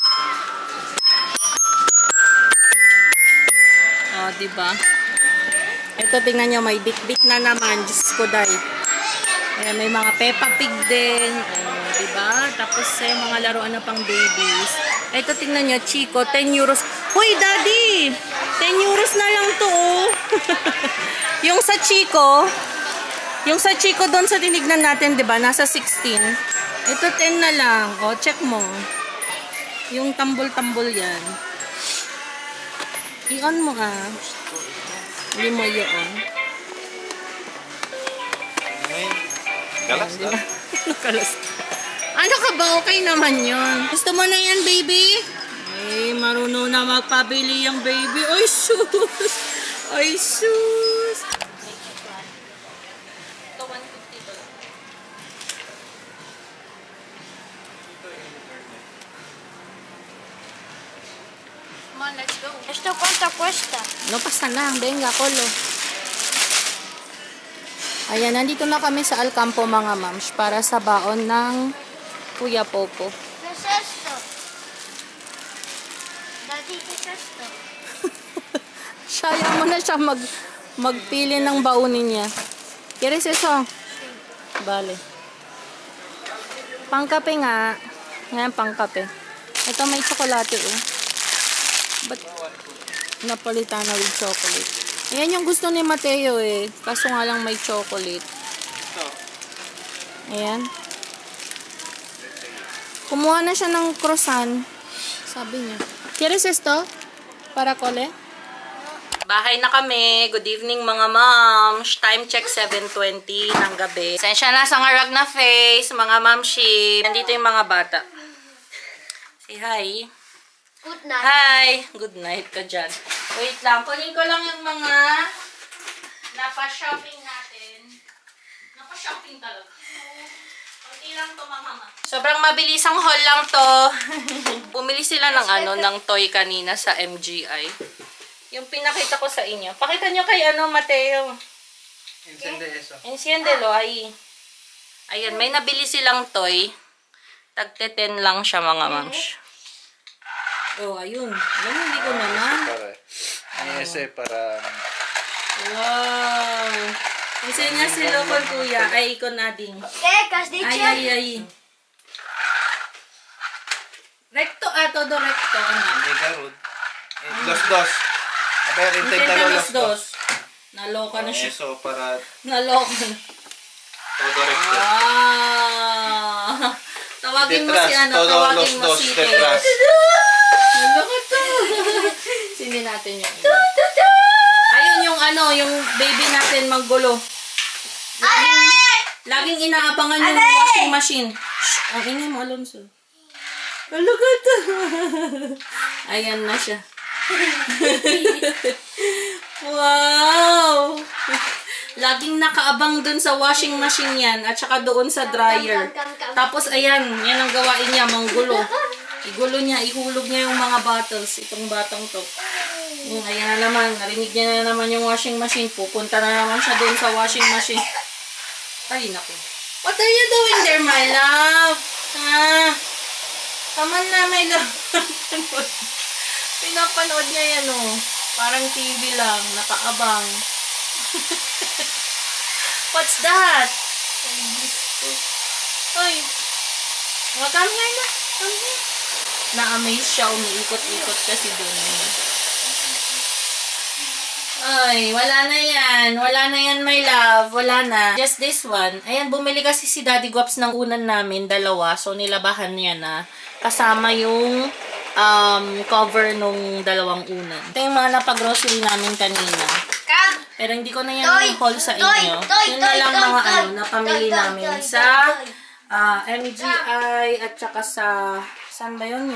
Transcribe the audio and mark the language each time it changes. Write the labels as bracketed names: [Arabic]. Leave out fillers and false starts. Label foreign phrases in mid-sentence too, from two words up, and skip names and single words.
[Filipino] O, diba? Ito, tingnan nyo, may bit-bit na naman. Diyos ko, day. Ayan, may mga Peppa Pig din. O, diba? Tapos, mga laruan na pang babies. Ito, tingnan nyo, Chico, 10 euros. Hoy, Daddy! 10 euros na lang to, oh. Yung sa Chico, Yung sa Chico doon sa tinignan natin, di ba? Nasa 16. Ito 10 na lang. O, check mo. Yung tambol-tambol yan. I-on mo ah. Hindi mo i-on. Galas na. Nakalas. Ano ka ba? Okay naman yun. Gusto mo na yan, baby? Ay, marunong na magpabili yung baby. Ay, sus! Ay, sus! Ito, 150 to. [English] Come on, let's go. [Spanish] ¿Esto cuánto cuesta? No pasa na. Venga, Colo. [Filipino] Ayan, nandito na kami sa Alcampo, mga mams, para sa baon ng Kuya Popo. [Spanish] ¿Qué es esto? Daddy, ¿qué es esto? [Filipino] Sayang mo na siya magpili ng baunin niya. [Spanish] ¿Quieres eso? Vale. [Filipino] Pangkape nga. Ngayon, pangkape. Ito may tsokolate, oh. Ba't Napolitana [English] with chocolate? [Filipino] Ayan yung gusto ni Mateo, eh. Kaso nga lang may chocolate. Ayan. Kumuha na siya ng croissant. Sabi niya. [Spanish] ¿Quieres esto? Para Cole? [Filipino] Bahay na kami. [English] Good evening, [Filipino] mga moms. [English] Time check [Filipino] 7:20 ng gabi. Sensya na sa ngarag na face, mga momshi. Nandito yung mga bata. [English] Say hi. Good night. [Filipino] Hi. [English] Good night [Filipino] ka dyan. Wait lang. Kunin ko lang yung mga napa-shopping natin. Napa-shopping talaga. Kunti lang to, mga mama. Sobrang mabilisang haul lang to. Bumili sila ng ng toy kanina sa MGI. Yung pinakita ko sa inyo. Pakita nyo kay Mateo. [Spanish] Enciende eso. Enciéndelo, ahí. [Filipino] Ayan, may nabili silang toy. Tagte-10 lang siya, mga mams. Oh, ayun. Alam, hindi ko naman. [Spanish] Ese para... [Filipino] Wow. Kasi nga si Lokol, kuya. Ay, ikaw na din. [Spanish] ¿Qué? ¿Qué has dicho? Ay. Recto, todo recto. [Filipino] Hindi ka, [Spanish] Rud. Los. A ver, Intenta inténtalo los dos. [Filipino] Naloka na siya. [Spanish] Eso para [Filipino] Naloka na. [Spanish] todo recto. [Filipino] Tawagin mo si [Spanish] Todos los [Filipino] tawagin mo [Spanish] dos [Filipino] si [Spanish] detrás. [Filipino] Naloka to. Sindi natin yung iba. Ayun yung yung baby natin maggulo. Laging inaabangan yung [English] washing machine. [Filipino] Shh, ang ingay mo, Alonso. Naloka to. Ayan na siya. Wow! Laging nakaabang dun sa [English] washing machine [Filipino] yan at saka doon sa dryer. Tapos ayan, yan ang gawain niya, manggulo. Igulo niya, ihulog niya yung mga bottles. Itong batang to. Ayan na naman, narinig niya na naman yung [English] washing machine. [Filipino] Pupunta na naman siya doon sa [English] washing machine. [Filipino] Ay, naku. [English] What are you doing there, my love? Come on na, my love. [Filipino] Pinapanood niya yan, oh. Parang TV lang, nakaabang. [English] What's that? Oy. Oh, come here na. Come here. [Filipino] Na-amaze siya, umiikot-ikot kasi doon. Ay, wala na yan. Wala na yan, [English] my love. [Filipino] Wala na. [English] Just this one. [Filipino] Ayan, bumili kasi si Daddy Guaps ng unan namin, dalawa. So, nilabahan niya na. Kasama yung cover nung dalawang unan. Ito yung mga napag-grocery namin kanina. Pero hindi ko na yan i-haul sa inyo. Yun na lang mga napamili namin sa MGI at saka sa saan ba yun?